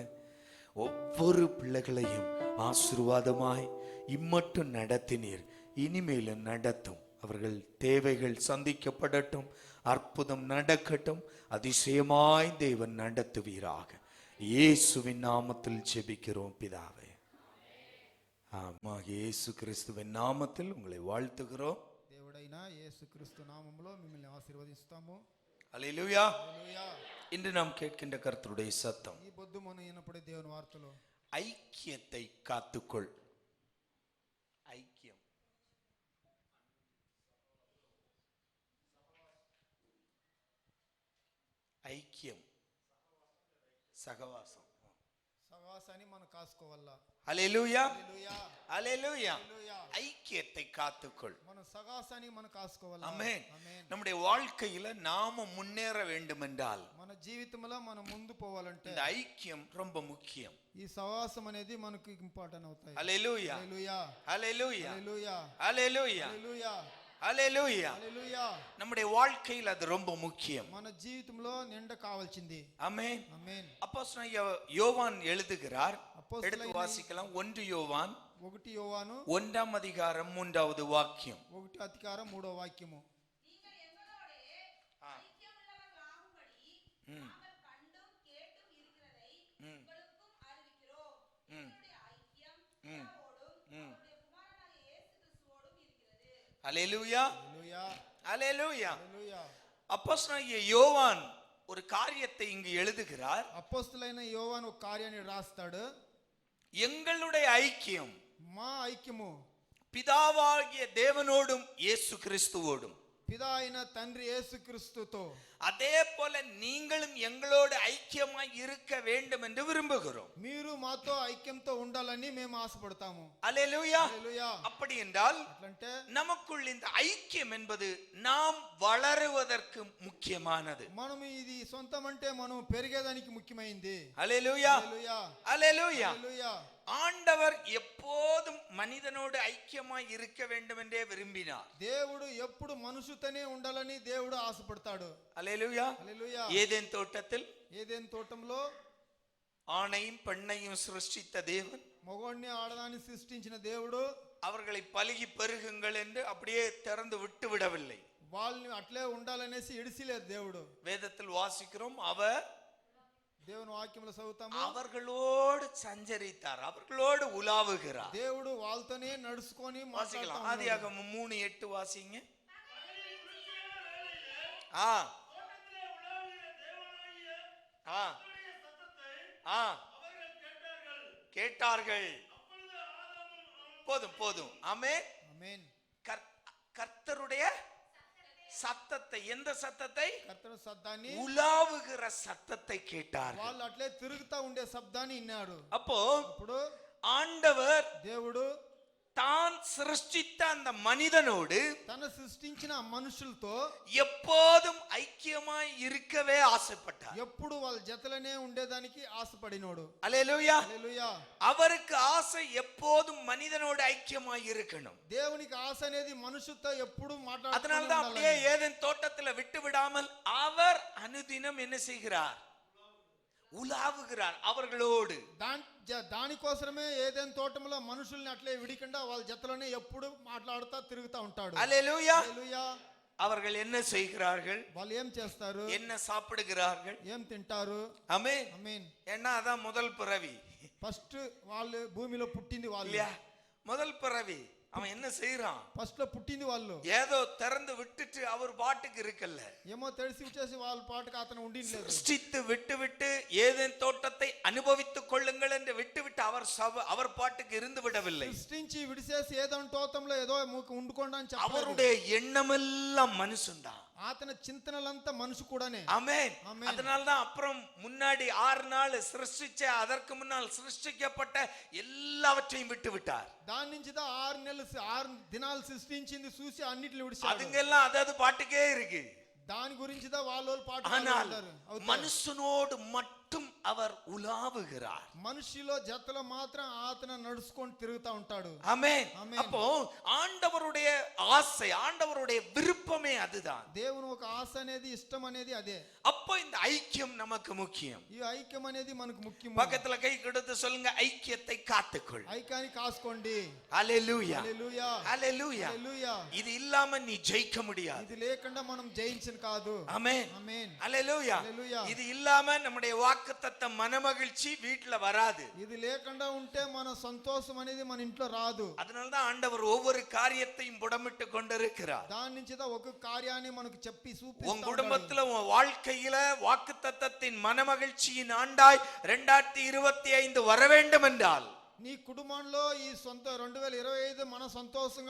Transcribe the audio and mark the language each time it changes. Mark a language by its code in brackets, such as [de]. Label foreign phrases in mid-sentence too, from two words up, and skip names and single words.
[ta] ஒவ்வொரு பிள்ளைகளையும் ஆசீர்வாதமாய் இம்மட்டும் நடத்தினீர், இனிமேலும் நடத்தும். அவர்கள் தேவைகள் சந்திக்கப்படட்டும், அற்புதம் நடக்கட்டும், அதிசயமாய் தேவன் நடத்துவீராக. இயேசுவின் நாமத்தில் ஜெபிக்கிறோம் பிதாவே. ஆமா, இயேசு கிறிஸ்துவின் நாமத்தில் உங்களை வாழ்த்துகிறோம். [te] దేవుడైన యేసు క్రీస్తు నామములో మిమ్మల్ని ఆశీర్వదిస్తాము. హల్లెలూయా. [ta] இன்று நாம் கேட்கின்ற கர்த்தருடைய சத்தம், [te] ఈ పొద్దు మనం వినపడే దేవుని వార్తలో [ta] ஐக்கியத்தை காத்துக்கொள். ஐக்கியம், ஐக்கியம், [te] సహవాసం, సహవాసాన్ని మనం కాసుకోవాలా. హల్లెలూయా. హల్లెలూయా. [ta] ஹல்லேலூயா. ஐக்கியத்தை காத்துக்கொள். [te] మన సహవాసాన్ని మనం కాసుకోవాలా. [ta] ஆமென். நம்முடைய வாழ்க்கையில நாம முன்னேற வேண்டும் என்றால், [te] మన జీవితంలో మనం ముందు పోవాలంటే [ta] இந்த ஐக்கியம் ரொம்ப முக்கியம். [te] ఈ సహవాసం అనేది మనకు ఇంపార్టెంట్ అవుతాయి. హల్లెలూయా. హల్లెలూయా. హల్లెలూయా. హల్లెలూయా. హల్లెలూయా. హల్లెలూయా. హల్లెలూయా. హల్లెలూయా. [ta] நம்முடைய வாழ்க்கையில் அது ரொம்ப முக்கியம். [te] మన జీవితంలో నిండ కావాల్సింది. [ta] ஆமென். [te] ఆమేన్. [ta] அப்போஸ்தலனாகிய யோவான் எழுதுகிறார். எடுத்து வாசிக்கலாம். 1 யோவான் 1 யோவாను 1ஆம் அதிகாரம் 3வது வாக்கியம். [te] 1 அதிகாரம் 3వ వాక్యము. [ta] நீங்கள் எங்களோடே ஐக்கியமுள்ளவர்களாகும்படி நாங்கள் கண்டும் கேட்டும் இருக்கிறதை உங்களுக்கும் அறிவிக்கிறோம். எங்களுடைய ஐக்கியம் பிதாவோடும் அவருடைய குமாரனாகிய இயேசு கிறிஸ்துவோடும் இருக்கிறது. ஹல்லேலூயா. ஹல்லேலூயா. அல்லேலூயா. [te] హల్లెలూయా. [ta] அப்போஸ்தலனாகிய யோவான் ஒரு காரியத்தை இங்கு எழுதுகிறார். [te] అపోస్తలుడైన యోవాను ఒక కార్యాన్ని రాస్తాడు. [ta] எங்களுடைய ஐக்கியம் [te] మా ఐక్యము [ta] பிதாவாகிய தேவனோடும் இயேசு கிறிஸ்துவோடும், [te] పితా అయిన తండ్రి యేసుక్రీస్తుతో, [ta] அதே போல நீங்களும் எங்களோடு ஐக்கியமாய் இருக்க வேண்டும் என்று விரும்புகிறோம். [te] మీరు మాతో ఐక్యంతో ఉండాలని మేము ఆశపడతాము. [ta] அல்லேலூயா. [te] హల్లెలూయా. [ta] அப்படி என்றால் [te] అట్లంటే [ta] நமக்குள் இந்த ஐக்கியம் என்பது நாம் வளருவதற்கு முக்கியமானது. [te] మనం ఇది సొంతం అంటే మనం పెరిగేదానికి ముఖ్యమైంది. [ta] அல்லேலூயா. [te] హల్లెలూయా. [ta] அல்லேலூயா. [te] హల్లెలూయా. [ta] ஆண்டவர் எப்போதும் மனிதனோடு ஐக்கியமாய் இருக்க வேண்டும் என்றே விரும்பினார். [te] దేవుడు ఎప్పుడు మనుషుతోనే ఉండాలని దేవుడు ఆశపడతాడు. [ta] அல்லேலூயா. [te] హల్లెలూయా. [ta] ஏதேன் தோட்டத்தில் [te] ఏదైనా తోటంలో [ta] ஆணையும் பெண்ணையும் சிருஷ்டித்த தேவன் [te] మగవాడిని ఆడదాన్ని సృష్టించిన దేవుడు [ta] அவர்களை பலுகி பெருகுங்கள் என்று அப்படியே திறந்து விட்டு விடவில்லை. [te] వాళ్ళని అట్లే ఉండాలనేసి ఇడిసిలేదు దేవుడు. [ta] வேதத்தில் வாசிக்கிறோம், அவர் [te] దేవుని వాక్యంలో చదువుతాము, [ta] அவர்களோடு சஞ்சரித்தார், அவர்களோடு உலாவுகிறார். [te] దేవుడు వాళ్ళతోనే నడుచుకొని [ta] வாசிக்கலாம். [te] మాట్లాడుతూ [ta] ஆதியாகமம் 3:8 வாசிங்க. ஆ ஆ ஆ கேட்டார்கள். போதும் போதும். ஆமென். [te] ఆమేన్. [ta] கர்த்தருடைய சத்தத்தை, எந்த சத்தத்தை? [te] కర్తను శబ్దాన్ని, [ta] உலாவுகிற சத்தத்தை கேட்டார்கள். [te] వాళ్ళు అట్లే తిరుగుతా ఉండే శబ్దాన్ని విన్నాడు. [ta] அப்போ [te] అప్పుడు [ta] ஆண்டவர் [te] దేవుడు [ta] தான் சிருஷ்டித்த அந்த மனிதனோடு [te] తన సృష్టించిన మనుషులతో [ta] எப்போதும் ஐக்கியமாய் இருக்கவே ஆசைப்பட்டார். [te] ఎప్పుడు వాళ్ళ జతలనే ఉండేదానికి ఆశపడినోడు. [ta] அல்லேலூயா. [te] హల్లెలూయా. [ta] அவருக்கு ஆசை எப்போதும் மனிதனோடு ஐக்கியமாய் இருக்கணும். [te] దేవునికి ఆశ అనేది మనుషులతో ఎప్పుడు [ta] அதனால்தான் அப்படியே ஏதேன் தோட்டத்துல விட்டு விடாமல் அவர் அனுதினம் என்ன செய்கிறார்? ఉలావుகிறார் அவர்களோடு. [te] దానికోసమే ఏదైనా తోటంలో మనుషుల్ని అట్లే విడికుండా వాళ్ళ జతలోనే ఎప్పుడు మాట్లాడుతా తిరుగుతా ఉంటాడు. [ta] அல்லேலூயா. [te] హల్లెలూయా. [ta] அவர்கள் என்ன செய்கிறார்கள்? [te] వాళ్ళు ఏం చేస్తారు? [ta] என்ன சாப்பிடுகிறார்கள்? [te] ఏం తింటారు? [ta] ஆமென். [te] ఆమేన్. [ta] ஏன்னா அதான் முதல் பிறவி [te] ఫస్ట్ వాళ్ళు భూమిలో పుట్టింది వాళ్ళు. [ta] இல்லையா? முதல் பிறவி. அவன் என்ன செய்யறான்? [te] ఫస్ట్ లో పుట్టింది వాళ్ళు. [ta] ஏதோ திறந்து விட்டுட்டு அவர் பாட்டுக்கு இருக்கல்ல, [te] ఏమో తెలిసి వచ్చేసి వాళ్ళ పాటకు అతను ఉండిలేదు. [ta] சிருஷ்டித்து விட்டு விட்டு ஏதேன் தோட்டத்தை அனுபவித்துக் கொள்ளுங்கள் என்று விட்டு விட்டு அவர் பாட்டுக்கு இருந்து விடவில்லை. [te] సృష్టించి విడిసేసి ఏదో తోటంలో ఏదో ఉండుకోండి అని చెప్పారు. [ta] அவருடைய எண்ணமெல்லாம் மனுஷன்தான். [te] అతని చింతనలంతా మనిషి కూడానే. [ta] ஆமென். அதனால்தான் அப்புறம் முன்னாடி 6 நாள் சிருஷ்டிச்ச, அதற்கு முன்னால் சிருஷ்டிக்கப்பட்ட எல்லாவற்றையும் விட்டு விட்டார். [te] దాని నుంచి 6 దినాలు సృష్టించింది చూసి అన్నిటిని విడిచాడు. [ta] அதுங்கெல்லாம் அதாவது பாட்டுக்கே இருக்கு. [te] దాని గురించి వాళ్ళు పాట [ta] ஆனால் [te] పాడుతారు. [ta] மனுஷனோடு மட்டும் அவர் உலாவுகிறார். [te] మనిషిలో జతలో మాత్రం అతను నడుచుకొని తిరుగుతా ఉంటాడు. [ta] ஆமென். ஆமென். அப்போ ஆண்டவருடைய ஆசை, ஆண்டவருடைய விருப்பமே அதுதான். [te] దేవుని ఒక ఆశ అనేది, ఇష్టం అనేది అదే. [ta] அப்போ இந்த ஐக்கியம் நமக்கு முக்கியம். [te] ఈ ఐక్యం అనేది మనకు ముఖ్యం. [ta] பக்கத்துல கை கொடுத்து சொல்லுங்க, ஐக்கியத்தை காத்துக்கொள். [te] ఐక్యాన్ని కాసుకోండి. [ta] ஹல்லேலூயா. [te] హల్లెలూయా. [ta] ஹல்லேலூயா. [te] హల్లెలూయా. [ta] இது இல்லாம நீ ஜெயிக்க முடியாது. [te] ఇది లేకుండా మనం జయించను కాదు. [ta] ஆமென். [te] ఆమేన్. [ta] ஹல்லேலூயா. [te] హల్లెలూయా. [ta] இது இல்லாம நம்முடைய வாக்குத்தத்த மனமகிழ்ச்சி வீட்ல வராது. [te] ఇది లేకుండా ఉంటే మన సంతోషం అనేది మన ఇంట్లో రాదు. [ta] அதனால தான் ஆண்டவர் ஒவ்வொரு காரியத்தையும் புடமிட்டு கொண்டிருக்கிறார். [te] దాని నుంచి ఒక కార్యాన్ని మనకు చెప్పి చూపిస్తాడు. [ta] உன் குடும்பத்துல, உன் வாழ்க்கையில வாக்குத்தத்தத்தின் மனமகிழ்ச்சியின் ஆண்டாய் 2025 வர வேண்டும் என்றால் [te] నీ కుటుంబంలో ఈ 2025 మన సంతోషంగా